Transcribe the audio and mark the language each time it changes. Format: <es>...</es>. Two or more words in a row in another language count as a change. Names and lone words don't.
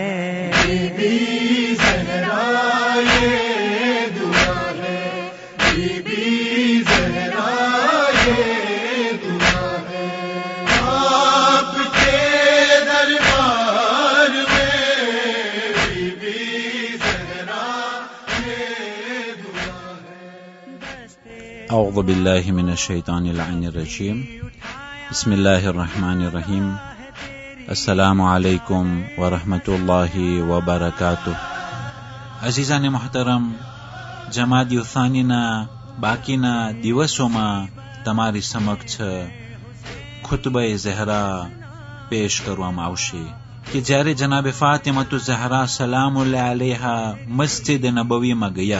<ur>بی بی زہرا یہ دعا ہے بی بی زہرا یہ دعا ہے آپ کے دربار میں بی بی زہرا یہ دعا ہے.</ur> <ar>اعوذ باللہ من الشیطان اللعین الرجیم بسم اللہ الرحمن الرحیم السلام علیکم ورحمۃ اللہ وبرکاتہ.</ar> <ur>عزیزان محترم,</ur> <gu>જમાદી ઉથાનીના બાકીના દિવસોમાં તમારી સમક્ષ ખુતબે ઝહરા પેશ કરવામાં આવશે કે જ્યારે જનાબે ફાતિમતુ ઝહરા સલામુલ્લાહ અલૈહા મસ્જિદ નબવીમાં ગયા.</gu>